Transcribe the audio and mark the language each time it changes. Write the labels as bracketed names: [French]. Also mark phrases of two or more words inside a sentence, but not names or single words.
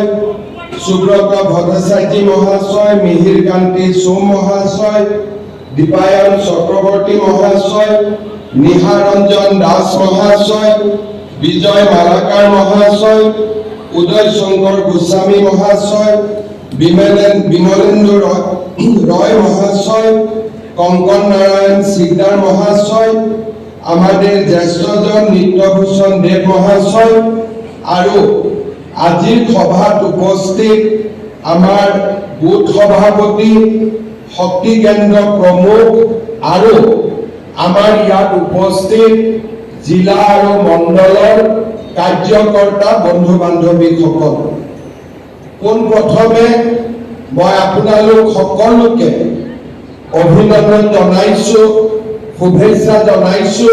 [Bangla] সুব্রত ভট্টাচার্য মহাশয়, মিহির কান্তি সোম মহাশয়, দীপায়ন চক্রবর্তী মহাশয়, নিহারঞ্জন দাস মহাশয়, বিজয় মালাকার মহাশয়, উদয় শঙ্কর গোস্বামী মহাশয়, বিমলেন্দু রয় মহাশয়, কঙ্কন নারায়ণ সিকদার মহাশয়, আমাদের জ্যেষ্ঠজন নিত্যভূষণ দেব মহাশয়, [Assamese] আৰু আজিৰ সভাত উপস্থিত আমাৰ বুথ সভাপতি, শক্তি কেন্দ্ৰ প্ৰমুখ আৰু আমাৰ ইয়াত উপস্থিত জিলা আৰু মণ্ডলৰ কাৰ্যকৰ্তা বন্ধু বান্ধৱীসকল, পোনপ্ৰথমে মই আপোনালোক সকলোকে অভিনন্দন জনাইছো, শুভেচ্ছা জনাইছো।